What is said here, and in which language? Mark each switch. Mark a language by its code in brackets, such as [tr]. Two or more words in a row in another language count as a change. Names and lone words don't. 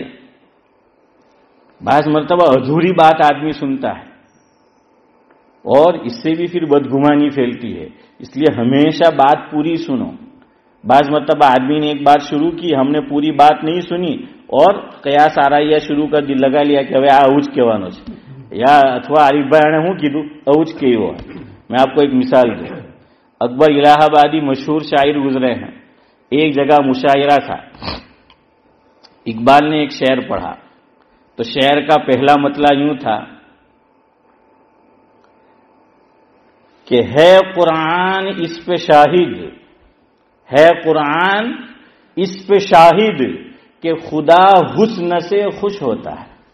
[ur] بعض مرتبہ ادھوری بات آدمی سنتا ہے اور اس سے بھی پھر بدگمانی پھیلتی ہے. اس لیے ہمیشہ بات پوری سنو. بعض مرتبہ آدمی نے ایک بات شروع کی، ہم نے پوری بات نہیں سنی اور قیاس آرائیہ شروع کر دی، لگا لیا کہ [gu] હવે આ આવું જ કહેવાનું છે [ur] یا [gu] અથવા આરીફભાઈ હું કીધું આવું જ કહેવું. [ur] میں آپ کو ایک مثال دوں. اکبر الہ آبادی مشہور شاعر گزرے ہیں. ایک جگہ مشاعرہ تھا. اقبال نے ایک شعر پڑھا تو شعر کا پہلا مطلع یوں تھا کہ ہے قرآن اس پہ شاہد، ہے قرآن اس پہ شاہد کہ خدا حسن سے خوش ہوتا ہے.